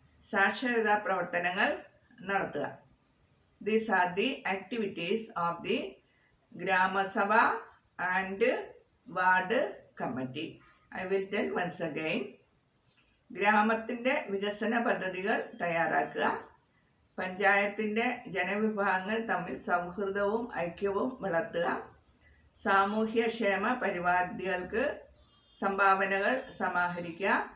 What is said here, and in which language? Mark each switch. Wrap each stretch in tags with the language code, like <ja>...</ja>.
<ml>സാക്ഷരതാ പ്രവർത്തനങ്ങൾ നടത്തുക.</ml> <en>These are the activities of the Grama Sabha and Ward Committee. I will tell once again.</en> <ml>ഗ്രാമത്തിൻ്റെ വികസന പദ്ധതികൾ തയ്യാറാക്കുക. പഞ്ചായത്തിൻ്റെ ജനവിഭാഗങ്ങൾ തമ്മിൽ സൗഹൃദവും ഐക്യവും വളർത്തുക. സാമൂഹ്യക്ഷേമ പരിപാടികൾക്ക് സംഭാവനകൾ സമാഹരിക്കുക.</ml>